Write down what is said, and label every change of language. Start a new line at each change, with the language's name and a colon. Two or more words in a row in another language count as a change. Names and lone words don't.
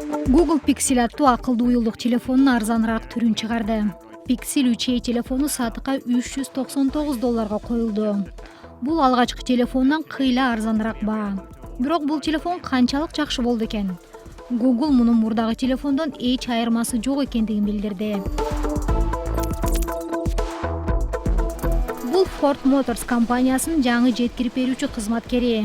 Kyrgyz: Google Pixel аттуу акылдуу уюлдук телефонунун арзаныраак түрүн чыгарды. Pixel 3a телефону сатыкка $399 коюлду. Бул алгачкы телефондон кыйла арзаныраак баа. Бирок бул телефон канчалык жакшы болду экен? Google мунун мурдагы телефондон эч айырмасы жок экендигин билдирди. Бул Ford Motors компаниясынын жаңы жеткирип берүүчү кызматкери.